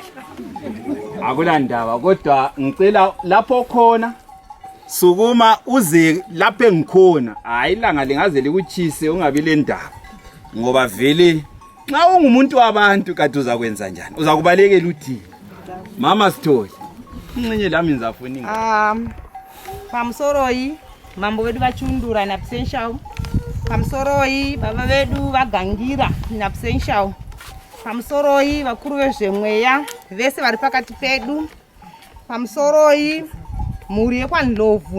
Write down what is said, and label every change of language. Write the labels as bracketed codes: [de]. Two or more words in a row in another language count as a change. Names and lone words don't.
[nd] Akulandaba kodwa ngicela lapho khona sukuma uze lapho engikhona. Hayi ilanga lingaze likuchise ungabi le ndaba. Ngoba vele nxa ungumuntu wabantu kade uzakwenza njani? Uzakubalekela uthini? Mama Sitholi. Ingcenye lami ngizafuna [sn] pamusoroyi mambo vedu vachundura na Absential. Pamusoroyi baba vedu vagangira na Absential. Pamusoroyi vakuru vezvemweya vese vari pakati pedu. Pamusoroyi mhuri yekwaNdlovu.